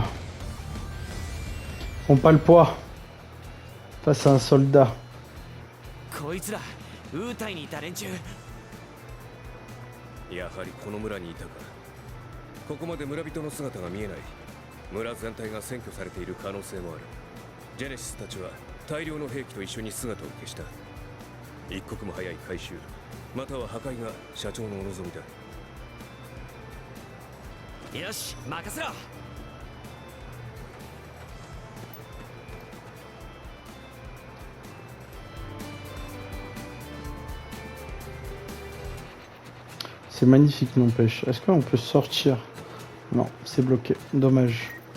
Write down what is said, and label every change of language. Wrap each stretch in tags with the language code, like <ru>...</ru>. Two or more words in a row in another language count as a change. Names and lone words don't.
<fr>Ils font pas le poids face à un soldat.</fr> <ja>こいつらウータイにいた連中。やはりこの村にいたか。ここまで村人の姿が見えない。村全体が占拠されている可能性もある。ジェネシスたちは大量の兵器と一緒に姿を消した。一刻も早い回収または破壊が社長のお望みだ。よし任せろ。</ja> <fr>C'est magnifique, n'empêche. Est-ce qu'on peut sortir? Non, c'est bloqué. Dommage.</fr>